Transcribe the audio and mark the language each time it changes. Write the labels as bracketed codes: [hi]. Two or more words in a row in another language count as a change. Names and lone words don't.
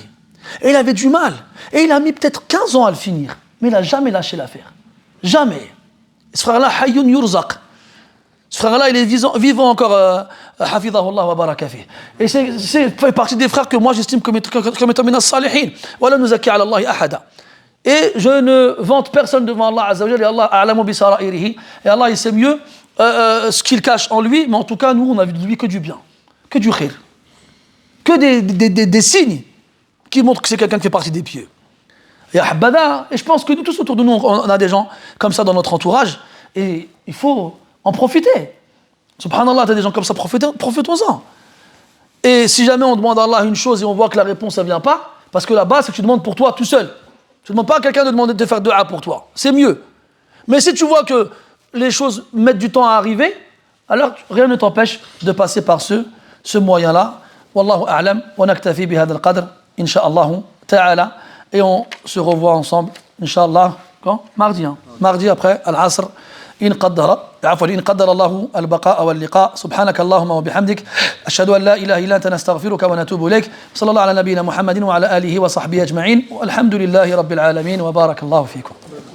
[fr] Et il avait du mal. Et il a mis peut-être 15 ans à le finir. Mais il n'a jamais lâché l'affaire. Jamais. Ce frère-là, [ar] حي يرزق. [fr] Ce frère-là, il est vivant encore, [ar] حفظه الله وبارك فيه. [fr] Et c'est fait partie des frères que moi j'estime comme étant [ar] من الصالحين. ولا نزكي على الله أحدا. [fr] Et je ne vante personne devant Allah [ar] عز وجل, [fr] et [ar] الله أعلم بسرائره. [fr] Et Allah, il sait mieux ce qu'il cache en lui, mais en tout cas, nous, on a vu de lui que du bien, que du khir, que des signes qui montrent que c'est quelqu'un qui fait partie des pieux. Et je pense que nous tous autour de nous, on a des gens comme ça dans notre entourage, et il faut en profiter. Subhanallah, tu as des gens comme ça, profitons-en. Et si jamais on demande à Allah une chose et on voit que la réponse ne vient pas, parce que là-bas, c'est que tu demandes pour toi tout seul. Tu ne demandes pas à quelqu'un de te faire dua pour toi. C'est mieux. Mais si tu vois que les choses mettent du temps à arriver, alors rien ne t'empêche de passer par ce moyen-là. [ar] والله أعلم ونكتفي بهذا القدر إن شاء الله تعالى. [fr] Et on se revoit ensemble, insha'Allah, quand? Mardi. Mardi après, al-Asr. [ar] إن قدر الله البقاء واللقاء سبحانك اللهم وبحمدك أشهد أن لا إله إلا أنت نستغفرك ونتوب إليك صلى الله على نبينا محمد وعلى آله وصحبه أجمعين والحمد لله رب العالمين وبارك الله فيكم